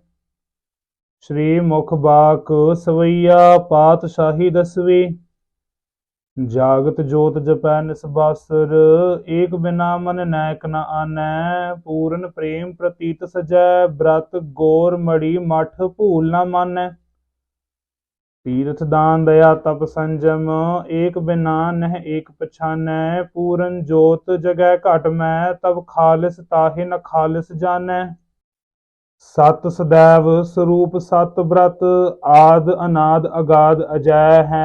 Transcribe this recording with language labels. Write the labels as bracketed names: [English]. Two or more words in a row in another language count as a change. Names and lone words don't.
[Punjabi] ਸ੍ਰੀ ਮੁਖ ਬਾਕ ਸਵਈਆ ਪਾਤਸ਼ਾਹੀ ਦਸਵੀਂ। [Braj] जागत जोत जपै निसबासुर, एक बिना मन नैक न आनै। पूरन प्रेम प्रतीत सजै, ब्रत गोर मड़ी मठ भूल न मानै। तीर्थ दान दया तप संजम, एक बिना नह एक पछानੈ। पूरन जोत जगै घट मैं, तब खालिस ताहि न खालिस जानੈ। सत सदैव स्वरूप सत ब्रत, आद अनाद अगाध अजै है।